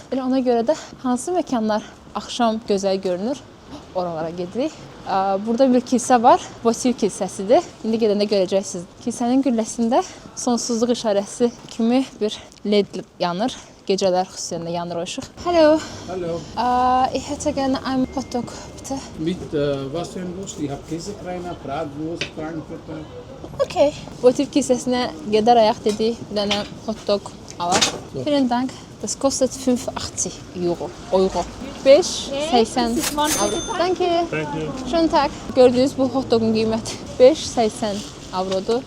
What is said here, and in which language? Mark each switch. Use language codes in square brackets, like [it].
[az] Elə ona görə də hansı məkanlar axşam gözəl görünür, oralara gedirik. Burada bir kilsə var. Votiv kilsəsidir. İndi gedəndə görəcəksiniz. Kilsənin gülləsində sonsuzluq işarəsi kimi bir led yanır. Gecələr xüsusən də yanır o işıq. [en] Hello. [de] Hallo. Ich hätte gerne einen Hotdog, bitte. Mit was für ein Wurst? Ich habe Käsekreiner, Bratwurst, Frankfurter. Okay. [az] Votiv kilsəsinə gedərək dedik, bir dənə hotdog alaq. [de] Vielen Dank. Das kostet 5,80 Euro. 5,80 Euro. Danke. Schönen Tag. [az] Gördüyünüz bu hotdogun qiyməti 5,80 Avrodur.